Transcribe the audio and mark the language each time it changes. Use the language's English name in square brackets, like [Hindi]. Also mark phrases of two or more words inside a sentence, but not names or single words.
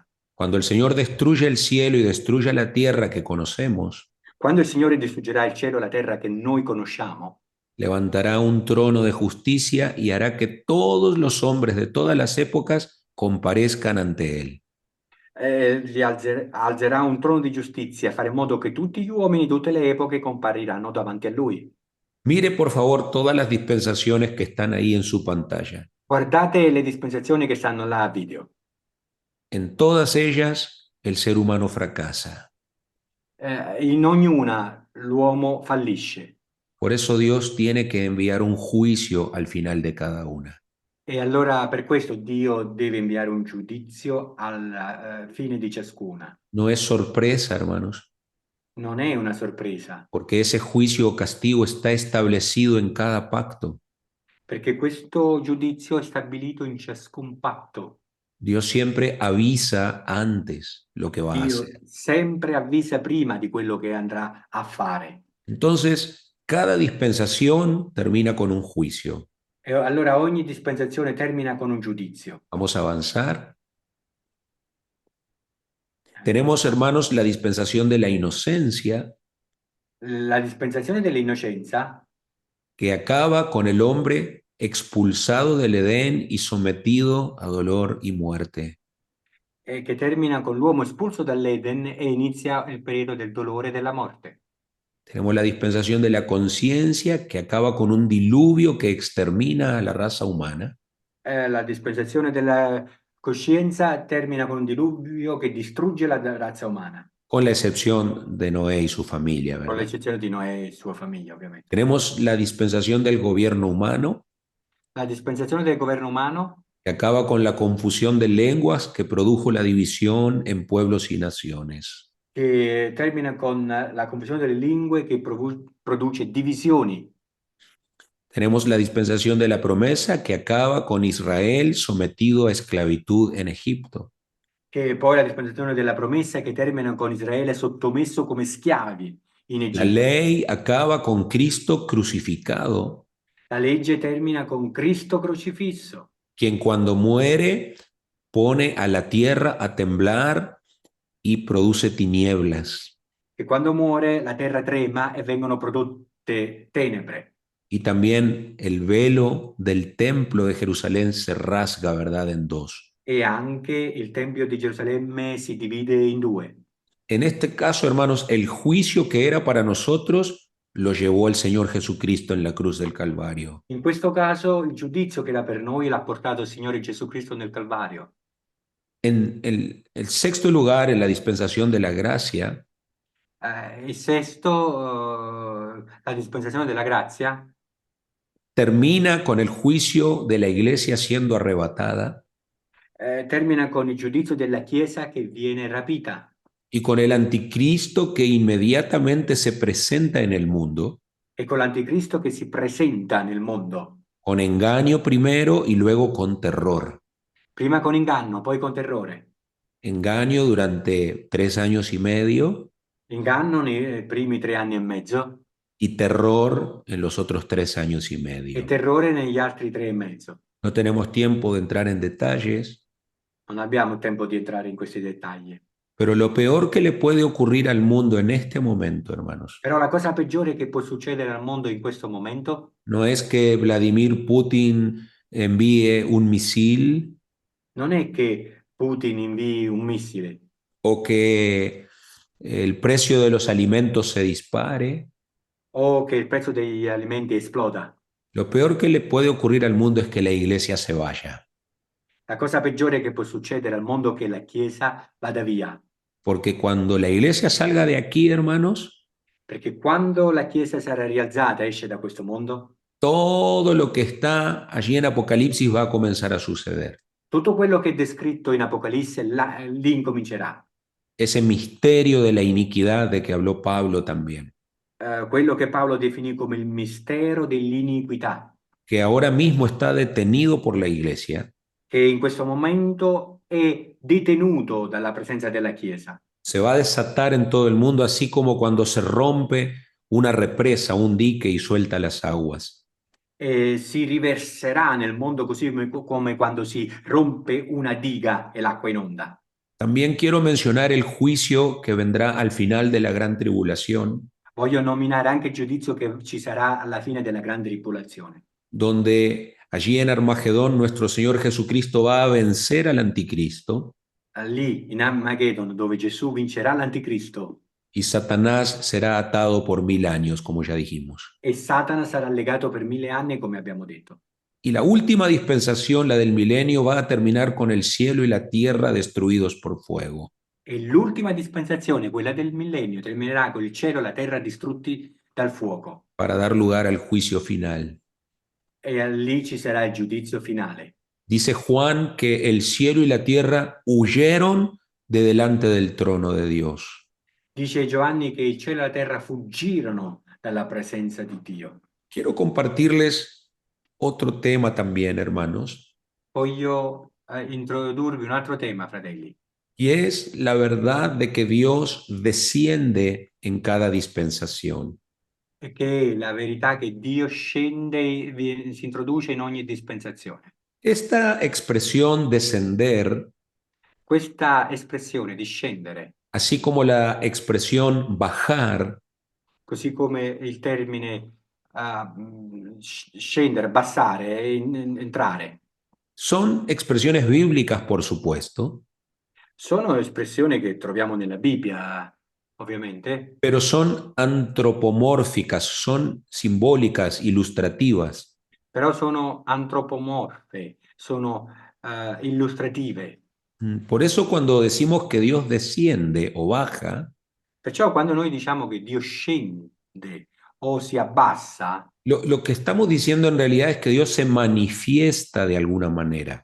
[Spanish] Cuando el Señor destruya el cielo y destruya la tierra que conocemos, [Italian] Quando il Signore distruggerà il cielo e la terra che noi conosciamo, [Spanish] levantará un trono de justicia y hará que todos los hombres de todas las épocas comparezcan ante Él. [Italian] alzerà un trono di giustizia, fare in modo che tutti gli uomini di tutte le epoche compariranno davanti a Lui. [Spanish] Mire por favor todas las dispensaciones que están ahí en su pantalla. [Italian] Guardate le dispensazioni che stanno là a video. [Spanish] En todas ellas el ser humano fracasa. [Italian] In ognuna l'uomo fallisce. [Spanish] Por eso Dios tiene que enviar un juicio al final de cada una. [Italian] E allora per questo Dio deve inviare un giudizio alla fine di ciascuna. [Spanish] No es sorpresa, hermanos, [Italian] Non è una sorpresa, [Spanish] porque ese juicio o castigo está establecido en cada pacto. [Italian] perché questo giudizio è stabilito in ciascun patto. [Spanish] Dios siempre avisa antes lo que va a [Italian] Dio [Spanish] hacer. [Italian] sempre avvisa prima di quello che andrà a fare. [Spanish] Entonces, cada dispensación termina con un juicio. [Italian] E allora ogni dispensazione termina con un giudizio. [Spanish] Vamos a avanzar. Tenemos, hermanos, la dispensación de la inocencia, [Italian] La dispensazione dell'innocenza [Spanish] que acaba con el hombre expulsado del Edén y sometido a dolor y muerte. [Italian] che termina con l'uomo espulso dall'Eden e inizia il periodo del dolore e della morte. [Spanish] Tenemos la dispensación de la conciencia, que acaba con un diluvio que extermina a la raza humana. [Italian] La dispensazione della coscienza termina con un diluvio che distrugge la razza umana, [Spanish] Con la excepción de Noé y su familia, [Italian] con [Spanish] ¿verdad? [Italian] l'eccezione di Noè e sua famiglia, ovviamente. [Spanish] Tenemos la dispensación del gobierno humano, [Italian] La dispensazione del governo umano [Spanish] que acaba con la confusión de lenguas que produjo la división en pueblos y naciones. [Italian] che termina con la confusione delle lingue che produce divisioni. [Spanish] Tenemos la dispensación de la promesa, que acaba con Israel sometido a esclavitud en Egipto. [Italian] Che poi la dispensazione della promessa che termina con Israele sottomesso come schiavi in [Spanish] La [Italian] Egitto. [Spanish] ley acaba con Cristo crucificado, [Italian] La legge termina con Cristo crocifisso, [Spanish] quien cuando muere pone a la tierra a temblar y produce tinieblas. [Italian] che quando muore la terra trema e vengono prodotte tenebre. [Spanish] Y también el velo del templo de Jerusalén se rasga, ¿verdad?, en dos. [Italian] E anche il Tempio di Gerusalemme si divide in due. [Spanish] En este caso, hermanos, el juicio que era para nosotros lo llevó el Señor Jesucristo en la cruz del Calvario. [Italian] In questo caso il giudizio che era per noi l'ha portato il Signore Gesù Cristo nel Calvario. [Spanish] En el sexto lugar, en la dispensación de la gracia, [Italian] Il sesto, la dispensazione della grazia, [Spanish] termina con el juicio de la iglesia siendo arrebatada [Italian] termina con il giudizio della Chiesa che viene rapita [Spanish] y con el anticristo que inmediatamente se presenta en el mundo, [Italian] e con l'anticristo che si presenta nel mondo, [Spanish] con engaño primero y luego con terror. [Italian] prima con inganno, poi con terrore. [Spanish] Engaño durante 3 años y medio [Italian] Inganno nei primi 3 anni e mezzo [Spanish] y terror en los otros 3 años y [Italian] e [Spanish] medio. [Italian] terrore negli altri 3 e mezzo. [Spanish] No tenemos tiempo de entrar en detalles, [Italian] Non abbiamo tempo di entrare in questi dettagli. [Spanish] pero lo peor que le puede ocurrir al mundo en este momento, hermanos, [Italian] Però la cosa peggiore che può succedere al mondo in questo momento [Spanish] no es que Vladimir Putin envíe un misil [Italian] non è che Putin invii un missile [Spanish] o que el precio de los alimentos se dispare. [Italian] o che il prezzo degli alimenti esploda. [Spanish] Lo peor que le puede ocurrir al mundo es que la iglesia se vaya, [Italian] La cosa peggiore che può succedere al mondo è che la Chiesa vada via, [Spanish] porque cuando la iglesia salga de aquí, hermanos, [Italian] perché quando la Chiesa sarà rialzata, esce da questo mondo, [Spanish] todo lo que está allí en Apocalipsis va a comenzar a suceder. [Italian] tutto quello che è descritto in Apocalisse lì incomincerà. [Spanish] Ese misterio de la iniquidad de que habló Pablo también, [Italian] Quello che Paolo definì come il mistero dell'iniquità, [Spanish] que ahora mismo está detenido por la iglesia, [Italian] che in questo momento è detenuto dalla presenza della Chiesa. [Spanish] se va a desatar en todo el mundo, así como cuando se rompe una represa, un dique y suelta las aguas. [Italian] E si riverserà nel mondo così come quando si rompe una diga e l'acqua inonda. [Spanish] También quiero mencionar el juicio que vendrá al final de la gran tribulación, [Italian] Voglio nominare anche il giudizio che ci sarà alla fine della grande tribolazione, [Spanish] donde allí en Armagedón nuestro Señor Jesucristo va a vencer al anticristo [Italian] lì in Armageddon, dove Gesù vincerà l'anticristo [Spanish] y Satanás será atado por 1000 años, como ya dijimos. [Italian] e Satana sarà legato per 1000 anni, come abbiamo detto. [Spanish] Y la última dispensación, la del milenio, va a terminar con el cielo y la tierra destruidos por fuego. [Italian] E l'ultima dispensazione, quella del millennio, terminerà con il cielo e la terra distrutti dal fuoco. [Spanish] Para dar lugar al juicio final. [Italian] E lì ci sarà il giudizio finale. [Spanish] Dice Juan que el cielo y la tierra huyeron de delante del trono de Dios. [Italian] Dice Giovanni che il cielo e la terra fuggirono dalla presenza di Dio. [Spanish] Quiero compartirles otro tema también, hermanos, [Italian] Voglio introdurvi un altro tema, fratelli, [Spanish] y es la verdad de que Dios desciende en cada dispensación. [Italian] che è la verità che Dio scende, si introduce in ogni dispensazione. [Spanish] Esta expresión descender, [Italian] Questa espressione di scendere, [Spanish] así como la expresión bajar, [Italian] così come il termine scendere, abbassare, entrare, [Spanish] son expresiones bíblicas, por supuesto, [Italian] sono espressioni che troviamo nella Bibbia, ovviamente, [Spanish] pero son antropomórficas, son simbólicas, ilustrativas. [Italian] però sono antropomorfe, sono illustrative. [Spanish] Por eso cuando decimos que Dios desciende o baja, [Italian] Perciò quando noi diciamo che Dio scende o si abbassa, [Spanish] lo que estamos diciendo en realidad es que Dios se manifiesta de alguna manera.